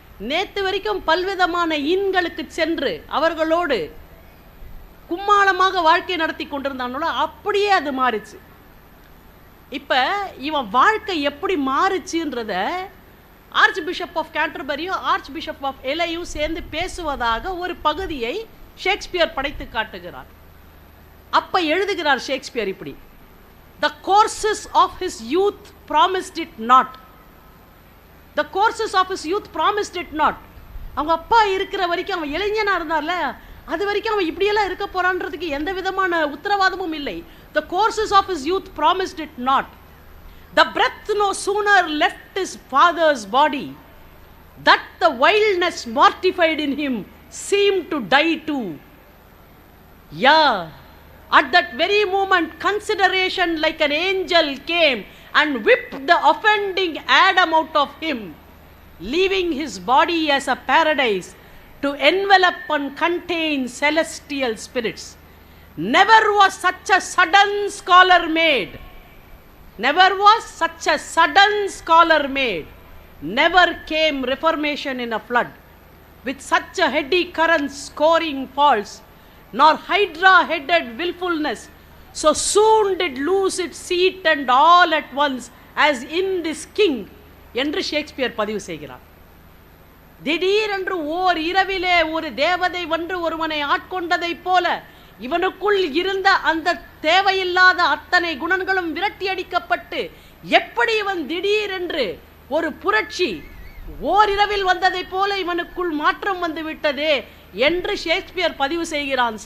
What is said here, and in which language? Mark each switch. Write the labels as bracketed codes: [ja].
[ta] நேத்து வரைக்கும் பல்விதமான இன்களுக்கு சென்று அவர்களோடு கும்மாளமாக வாழ்க்கை நடத்தி கொண்டிருந்தானோட அப்படியே அது மாறுச்சு. இப்போ இவன் வாழ்க்கை எப்படி மாறுச்சுன்றத arch bishop of கேன்டர்பரியும் arch bishop of எலையும் சேர்ந்து பேசுவதாக ஒரு பகுதியை ஷேக்ஸ்பியர் படைத்து காட்டுகிறார். அப்ப எழுதுகிறார் ஷேக்ஸ்பியர் இப்படி: [en] The courses of his youth promised it not. The courses of his youth promised it not. [ta] அவங்க அப்பா இருக்கிற வரைக்கும், அவன் இளைஞனா இருந்தார்ல, அது வரைக்கும் அவன் இப்படியெல்லாம் இருக்க போறான்றதுக்கு எந்த விதமான உத்தரவாதமும் இல்லை. [en] The courses of his youth promised it not. The breath no sooner left his father's body, that the wildness mortified in him seemed to die too. Yeah, at that very moment consideration like an angel came and whipped the offending Adam out of him, leaving his body as a paradise to envelop and contain celestial spirits. Never was such a sudden scholar made. Never was such a sudden scholar made. Never came reformation in a flood, with such a heady current scoring falls, nor hydra-headed willfulness so soon did lose its seat and all at once as in this king [ta] என்று Shakespeare பதிவு செய்கிறார். திடீரென்று ஓர் இரவிலே ஒரு தேவதை வந்து ஒருவனை ஆட்கொண்டதைப் போல இவனுக்குள் இருந்த அந்த தேவையில்லாத அத்தனை குணங்களும் விரட்டி அடிக்கப்பட்டு எப்படி இவன் திடீரென்று ஒரு புரட்சி ஓரிரவில் வந்ததைப் போல இவனுக்குள் மாற்றம் வந்து விட்டதே என்று ஷேக்ஸ்பியர் பதிவு செய்கிறான்.